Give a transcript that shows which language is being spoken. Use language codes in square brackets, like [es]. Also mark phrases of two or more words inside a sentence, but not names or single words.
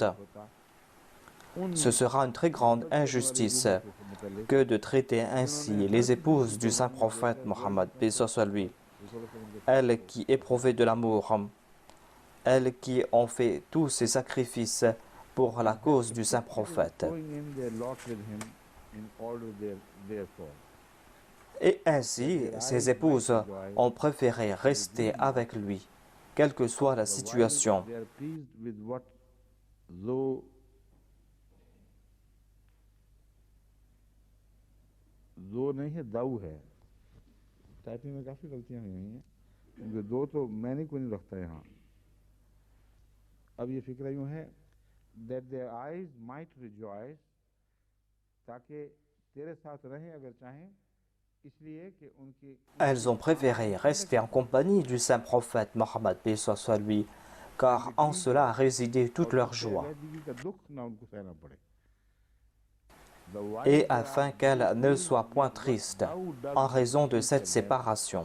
[fr] Ce sera une très grande injustice que de traiter ainsi les épouses du saint prophète Mohammed, paix soit lui, elles qui éprouvaient de l'amour, elles qui ont fait tous ces sacrifices pour la cause du saint prophète. Et ainsi, ces épouses ont préféré rester avec lui, quelle que soit la situation. [ur] دو نہیں ہے، داؤ ہے. ٹائپنگ میں کافی غلطیاں ہوئی ہیں، کیونکہ دو تو میں نے کوئی نہیں رکھتا یہاں. اب یہ فکر یوں ہے [en] that their eyes might rejoice, [ur] تاکہ تیرے ساتھ رہیں اگر چاہیں، اس لیے کہ ان کی [fr] Elles ont préféré rester en compagnie du saint prophète Mohammed, paix soit lui, car en cela résidait toute leur joie. Et afin qu'elles ne soient point tristes en raison de cette séparation.